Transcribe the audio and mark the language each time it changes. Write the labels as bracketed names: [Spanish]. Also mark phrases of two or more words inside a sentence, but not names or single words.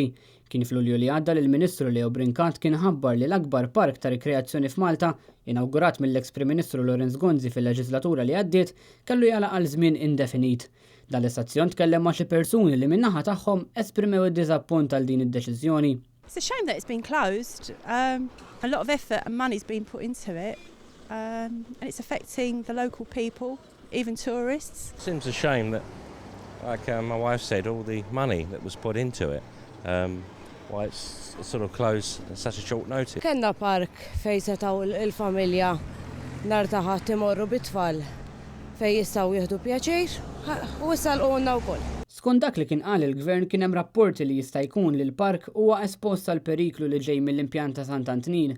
[Maltese] Kien f'Lulju li għadda li l-Ministru Leo Brincat kien ħabbar li l-akbar park ta' rikreazzjoni f'Malta, inawgurat mill-eks Prim Ministru Lorenz Gonzi fil-leġislatura li għaddiet, kellu jagħlaq għal żmien indefinit. Dan l-istazzjon tkellem ma' xi persuni li min-naħa tagħhom esprimew id-diżappunt għal din id-deċiżjoni. [English] It's a shame that it's been closed. A lot of effort and money's been put into it. And it's affecting the local people, even tourists. It seems a shame that, like my wife said, all the money that was put into it, why it's sort of closed at such a short notice. [Maltese] Kenna park fej setaw il-familja nar taħat imorru bit-tfal fej jistaw jieħdu pjaċir u issa l-qonna wkoll. Skont dak li kien qal il-Gvern kien hemm rapporti li jista' jkun li l-park huwa espost għal periklu li ġej mill-impjant ta' Sant'Antnin.